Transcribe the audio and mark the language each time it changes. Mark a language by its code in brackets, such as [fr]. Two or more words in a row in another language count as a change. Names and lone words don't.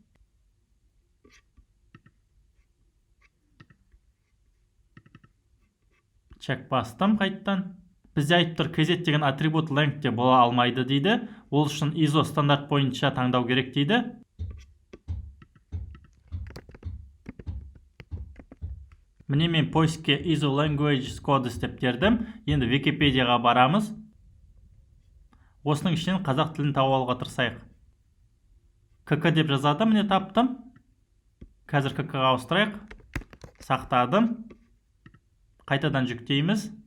[kk] Чек бастым қайтадан. Бізде айтып тұр, кезет деген атрибут length те бола алмайды дейді. Ол үшін ISO стандарт бойынша таңдау керек дейді. Міне мен поискке ISO [en] language codes [kk] деп тердім. Енді Википедияға барамыз. Осының ішінен қазақ тілін тауып алуға тырысайық. КК деп жазады, міне таптым. Қазір КК-ға ауыстырайық. Сақтадым. Қайтадан жүктейміз.